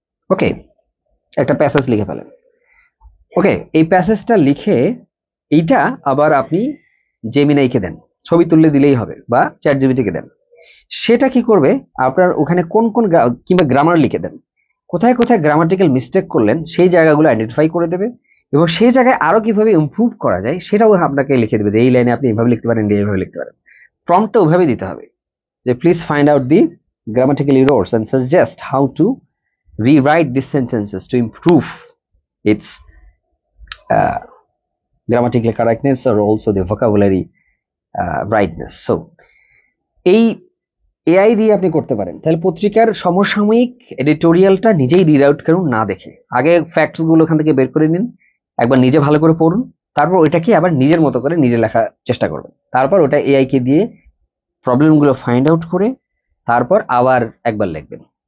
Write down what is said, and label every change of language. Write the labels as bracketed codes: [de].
[bn] ওকে, একটা প্যাসেজ লিখে ফেলেন। ওকে, এই প্যাসেজটা লিখে এইটা আবার আপনি জেমিনাইকে দেন, ছবি তুললে দিলেই হবে, বা চ্যাট জিপিটিকে দেন। সেটা কি করবে, আপনার ওখানে কোন কোন কিংবা গ্রামার লিখে দেন, কোথায় কোথায় গ্রামাটিক্যাল মিস্টেক করলেন সেই জায়গাগুলো আইডেন্টিফাই করে দেবে, এবং সেই জায়গায় আরো কিভাবে ইমপ্রুভ করা যায় সেটাও আপনাকে লিখে দেবে, যে এই লাইনে আপনি এইভাবে লিখতে পারেন, এইভাবে লিখতে পারেন। প্রম্পটটা ওইভাবে দিতে হবে যে [en] Please find out the grammatical errors and suggest how to rewrite these sentences to improve its uh, grammatical correctness or also the vocabulary rightness. [bn] So এই এআই দিয়ে আপনি করতে পারেন। তাহলে পত্রিকার সমসাময়িক এডিটোরিয়ালটা নিজেই রিড আউট করুন না দেখে, আগে ফ্যাক্টস গুলো ওখান থেকে বের করে নিন, একবার নিজে ভালো করে পড়ুন, তারপর ওইটাকে আবার নিজের মতো করে নিজে লেখার চেষ্টা করবেন, তারপর ওটা এআই কে দিয়ে প্রবলেমগুলো ফাইন্ড আউট করে তারপর আবার একবার লিখবেন।